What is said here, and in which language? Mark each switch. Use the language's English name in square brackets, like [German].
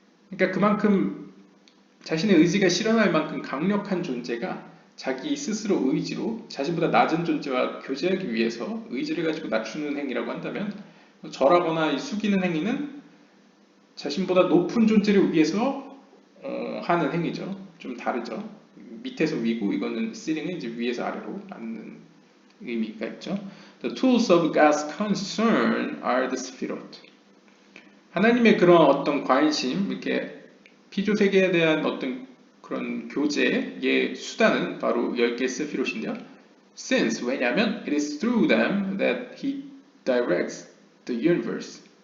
[Korean] 그러니까 그만큼 자신의 의지가 실현할 만큼 강력한 존재가 자기 스스로 의지로 자신보다 낮은 존재와 교제하기 위해서 의지를 가지고 낮추는 행위라고 한다면, 절하거나 숙이는 행위는 자신보다 높은 존재를 위해서 하는 행위죠. 좀 다르죠. 밑에서 위고 이거는 sitting은 이제 위에서 아래로 앉는 의미가 있죠. [English] The tools of God's concern are the Sefirot. [Korean] 하나님의 그런 어떤 관심, 이렇게 피조 세계에 대한 어떤 그런 교제의 수단은 바로 10개 세피롯인데요. [English] Since, [Korean] 왜냐하면 [English] it is through them that he directs the universe.